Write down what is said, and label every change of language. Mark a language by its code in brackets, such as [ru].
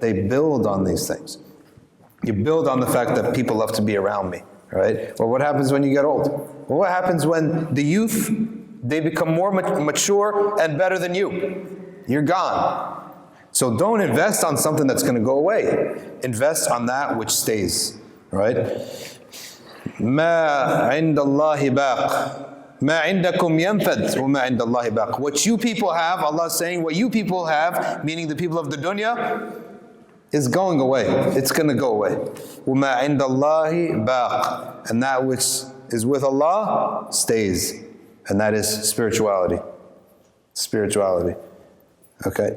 [en] They build on these things. You build on the fact that people love to be around me, right? Well, what happens when you get old? Well, what happens when the youth, they become more mature and better than you? You're gone. So don't invest on something that's going to go away. Invest on that which stays, right? [ar] ما عند الله باق ما عندكم ينفد وما عند الله باق. [en] What you people have, Allah is saying, what you people have, meaning the people of the dunya, is going away. It's going to go away. [ar] وما عند الله باق. [en] And that which is with Allah stays. And that is spirituality. Spirituality. Okay?